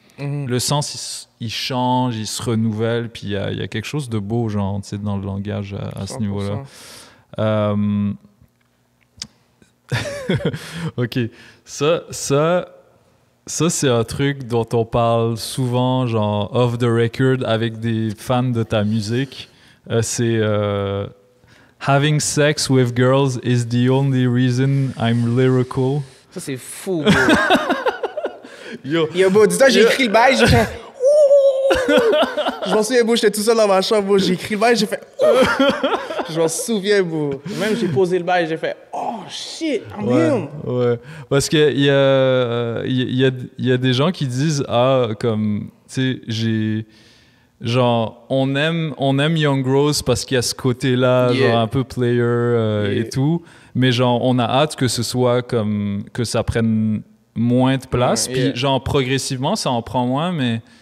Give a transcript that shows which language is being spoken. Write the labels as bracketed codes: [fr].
[fr] le sens, il change, il se renouvelle, puis il y a quelque chose de beau, genre, tu sais, dans le langage à ce niveau-là. OK. Ça, c'est un truc dont on parle souvent, genre, off the record, avec des fans de ta musique. [en] C'est having sex with girls is the only reason I'm lyrical. [fr] Ça, c'est fou, bro. Yo, bro, dis-toi, j'ai écrit le bail, j'ai fait... Je m'en souviens, bro, j'étais tout seul dans ma chambre, bro. J'ai écrit le bail, j'ai fait... Je m'en souviens, bro. Même j'ai posé le bail, j'ai fait... [en] Oh, shit, I'm him. [fr] Ouais, parce qu'il y a des gens qui disent, comme, tu sais, genre, on aime Young Rose parce qu'il y a ce côté-là, genre un peu player et tout, mais genre, on a hâte que ce soit comme, que ça prenne moins de place, puis genre, progressivement, ça en prend moins, mais